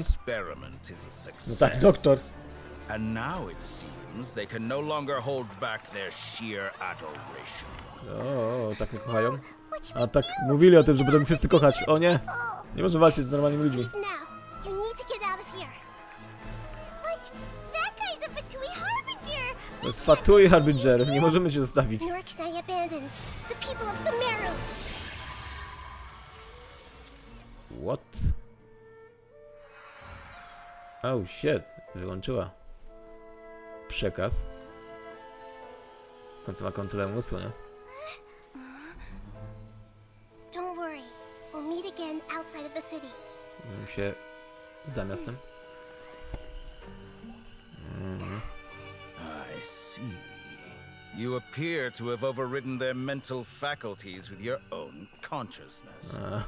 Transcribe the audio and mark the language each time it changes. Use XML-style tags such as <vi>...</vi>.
<en>experiment is a success.</en> <pl>No tak, doktor.</pl> <en>And now it seems they can no longer hold back their sheer adoration.</en> <pl>O, tak mnie kochają. A tak mówili o tym, że będą wszyscy kochać. O nie, nie może walczyć z normalnymi ludźmi.</pl> <en>Now, you need to get out of here. What? That guy's a Fatui Harbinger. To jest Fatui Harbinger, nie możemy się zostawić. Nor can I abandon the people of Sumeru. What? Oh shit,</en> <pl>wyłączyła przekaz. W końcu ma kontrolę umysłu, nie?</pl> <en>Don't worry. We'll meet again outside of the city.</en> <pl>Się za miastem.</pl> <en>I see. You appear to have overridden their mental faculties with your own consciousness.</en>